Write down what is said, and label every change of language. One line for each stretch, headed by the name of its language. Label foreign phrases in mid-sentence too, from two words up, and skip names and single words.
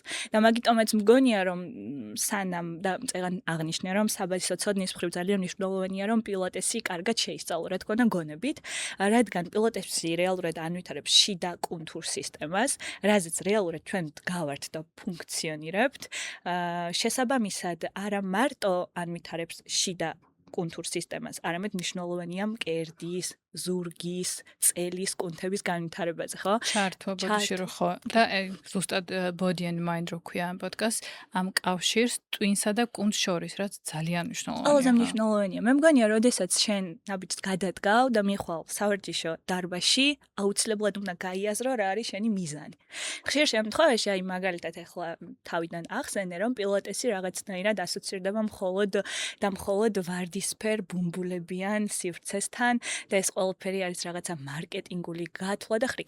Georgian: და მაგიტომაც მგონია, რომ სანამ და წეგან აღნიშნე, რომ საბაზისო ცოდნის მხრივ ძალიან მნიშვნელოვანია, რომ პილატესი კარგად შეისწავლო, რა თქმა უნდა გონებით, რადგან პილატესი რეალურად ანვითარებს შიდა კუნთურ სისტემას, რაზეც რეალურად ჩვენ დგავართ და ფუნქციონირებთ, შესაბამისად არა მარტო ანვითარებს შიდა კუნთურ სისტემას, არამედ მნიშვნელოვანია მკერდის ზურგის, წელის, კუნთების განვითარებაზე, ხო? ჩართვა ბოდიში რო ხო და ზუსტად
English: body and mind
Georgian: რო ქვია ამ პოდკასტს, ამ კავშირს ტვინსა და კუნთს შორის, რაც ძალიან მნიშვნელოვანია. ყველაზე მნიშვნელოვანია. მე მგონია, როდესაც შენ ნაბიჯს გადადგავ და მიხვალ სავარჯიშო დარბაზში, აუცილებლად უნდა გაიაზრო რა არის შენი მიზანი. ხშირ შემთხვევაში, აი მაგალითად ახლა თავიდან ახსენე, რომ პილატესი რაღაცნაირად ასოცირდება მხოლოდ ვარდისფერ ბუმბულებიან სივრცესთან და ეს ყველაფერი არის რაღაცა მარკეტინგული გათვლა და ხრიკი.